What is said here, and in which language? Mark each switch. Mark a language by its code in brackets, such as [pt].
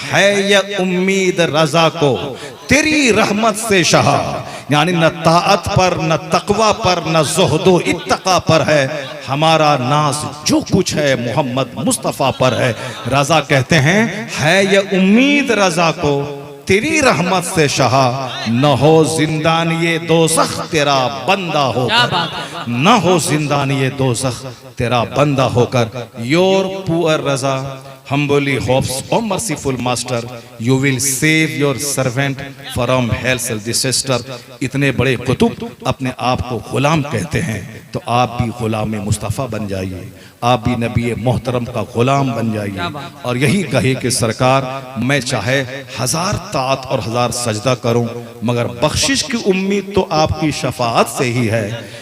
[hi] है ये उम्मीद रजा को तेरी रहमत से शाह, यानी न ताअत पर, न तकवा पर, न ज़ुहदो इत्तका पर है हमारा नाज, जो कुछ है मोहम्मद मुस्तफ़ा पर है। रजा कहते हैं, है ये उम्मीद रजा को तेरी रहमत से शाह, न हो जिंदान ये दोज़ख तेरा बंदा होकर, न हो जिंदान ये दोज़ख तेरा बंदा होकर। [en] Your poor Raza humbly hopes, O merciful master, you will save your servant from hell's disaster. [hi] इतने बड़े कुतुब अपने आप को गुलाम कहते हैं, तो आप भी गुलाम मुस्तफ़ा बन जाइए, आप भी नबी मोहतरम का गुलाम बन जाइए और यही कहे कि सरकार मैं चाहे 1000 ताअत और 1000 सजदा करूं, मगर बख्शिश की उम्मीद तो आपकी शफाअत से ही है।